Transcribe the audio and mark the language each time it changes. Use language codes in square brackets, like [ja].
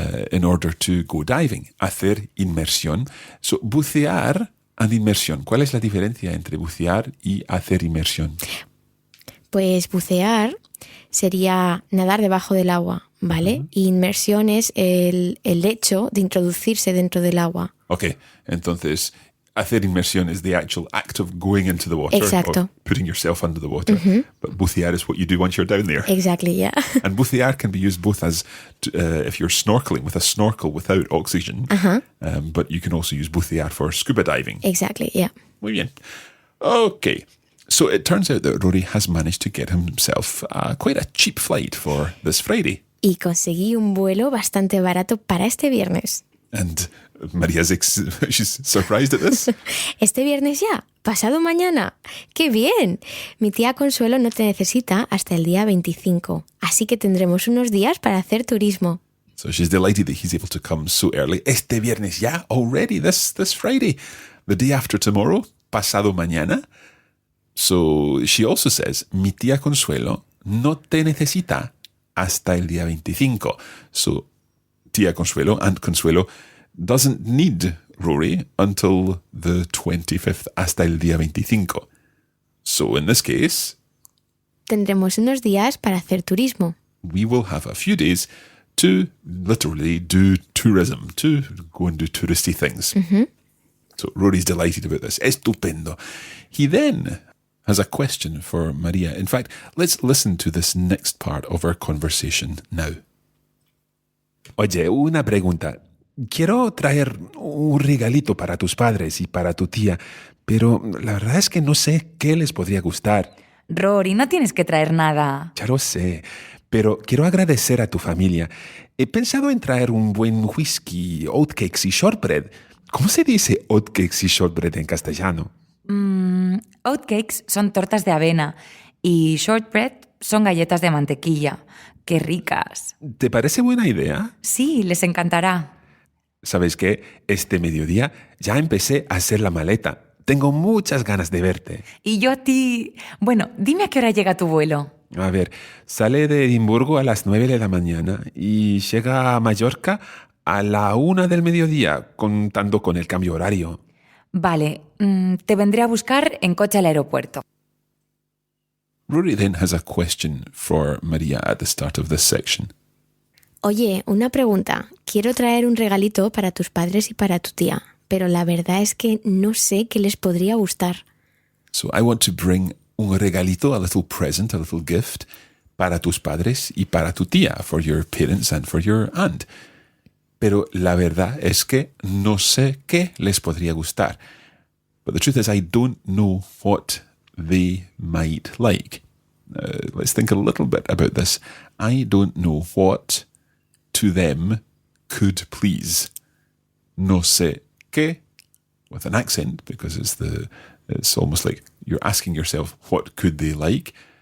[en] In order to go diving, [es] hacer inmersión. [en] So, bucear and inmersión. [es] ¿Cuál es la diferencia entre bucear y hacer inmersión? Pues bucear sería nadar debajo del agua, ¿vale? Y inmersión es el hecho de introducirse dentro del agua. [en] Ok, [es] entonces hacer inmersión [en] is the actual act of going into the water. [es] Exacto. [en] Or putting yourself under the water. But bucear is what you do once you're down there. Exactly, yeah. And bucear can be used both as if you're snorkeling with a snorkel without oxygen, but you can also use bucear for scuba diving. Exactly, yeah. [es] Muy bien. [en] Okay, So it turns out that Rory has managed to get himself quite a cheap flight for this Friday. [es] Y conseguí un vuelo bastante barato para este viernes. [en] And Maria's she's surprised at this. [es] Este viernes ya, pasado mañana. ¡Qué bien! Mi tía Consuelo no te necesita hasta el día 25, así que tendremos unos días para hacer turismo. [en] So she's delighted that he's able to come so early. [es] Este viernes ya, [en] already, this Friday. The day after tomorrow, [es] pasado mañana. [en] So she also says, [es] mi tía Consuelo no te necesita hasta el día 25. [en] So tía Consuelo, Aunt Consuelo, doesn't need Rory until the 25th, [es] hasta el día 25. [en] So in this case, [es] tendremos unos días para hacer turismo. [en] We will have a few days to literally do tourism, to go and do touristy things. Mm-hmm. So Rory's delighted about this. Estupendo. He then has a question for Maria. In fact, let's listen to this next part of our conversation now. [es] Oye, una pregunta. Quiero traer un regalito para tus padres y para tu tía, pero la verdad es que no sé qué les podría gustar. Rory, no tienes que traer nada. Ya lo sé, pero quiero agradecer a tu familia. He pensado en traer un buen whisky, oatcakes y shortbread. ¿Cómo se dice oatcakes y shortbread en castellano? Oatcakes son tortas de avena y shortbread son galletas de mantequilla. ¡Qué ricas! ¿Te parece buena idea? Sí, les encantará. ¿Sabes qué? Este mediodía ya empecé a hacer la maleta. Tengo muchas ganas de verte. Y yo a ti... Bueno, dime a qué hora llega tu vuelo. A ver, sale de Edimburgo a las 9 de la mañana y llega a Mallorca a la 1 del mediodía, contando con el cambio horario. Vale, te vendré a buscar en coche al aeropuerto. [en] Rory then has a question for Maria at the start of this section. [es] Oye, una pregunta. Quiero traer un regalito para tus padres y para tu tía, pero la verdad es que no sé qué les podría gustar. [en] So I want to bring [es] un regalito, [en] a little present, a little gift, [es] para tus padres y para tu tía, [en] for your parents and for your aunt. [es] Pero la verdad es que no sé qué les podría gustar. [en] But the truth is, I don't know what they might like. Let's think a little bit about this. I don't know what to them could please. [es] No sé qué, [en] with an accent, because it's almost like you're asking yourself, what could they like?